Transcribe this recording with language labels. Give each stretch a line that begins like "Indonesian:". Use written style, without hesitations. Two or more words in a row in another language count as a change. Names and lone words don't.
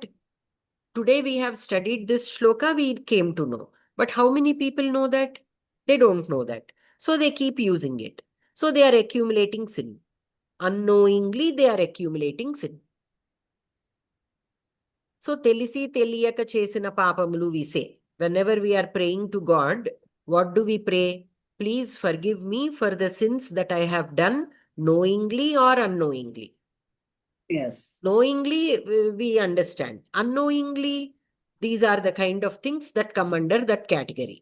English: Today we have studied this shloka, we came to know. But how many people know that? They don't know that. So they keep using it. So they are accumulating sin. Unknowingly, they are accumulating sin. So,
Telugu: తెలిసి తెలియక చేసిన పాపములు,
English: we say. Whenever we are praying to God, what do we pray? Please forgive me for the sins that I have done knowingly or unknowingly. Yes. Knowingly, we understand. Unknowingly, these are the kind of things that come under that category.